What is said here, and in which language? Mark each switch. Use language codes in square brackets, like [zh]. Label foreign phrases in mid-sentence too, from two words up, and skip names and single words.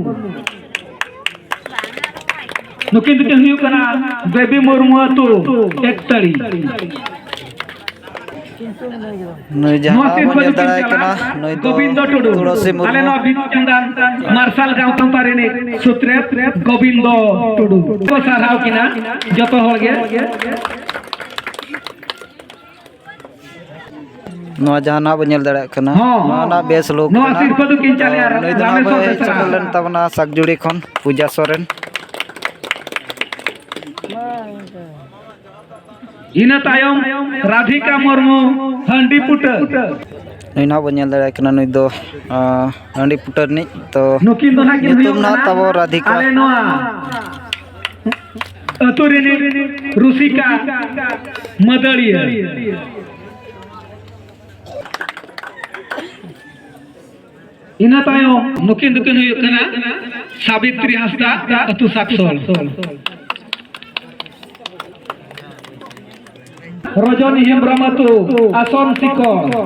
[sat] नुकिन हुयु कना बेबी मुर्मू अतु एक तड़ी नई जहां बनेल दड़ाय कना नई गोविंद टुडू तुलसी मुर्मू आले ना बिनु चंदन मार्शल गांव तंपारे ने सूत्रे गोविंद टुडू को साराव किना जतो हो गे नवा जहाना बन नेल दाड़ा कना नवा बेस लोग नवा सिरपा दो किन चाले आर नई दना भाई चटलन तबना सागजुड़ी खन पूजा सोरेन इना तायम राधिका मुर्मू हंडी पुटर नई ना बन नेल दाड़ा कना नई दो हंडी पुटर नि तो नुकिन दो ना किन तुम ना तबो राधिका आले नवा अतुरिनी रुसिका मदड़िया इना तायम नुकिन दुकिन हुई कना सावित्री हंसदा अतु साक्सोल रजनी हेम्ब्रम अतु आसन सिकोर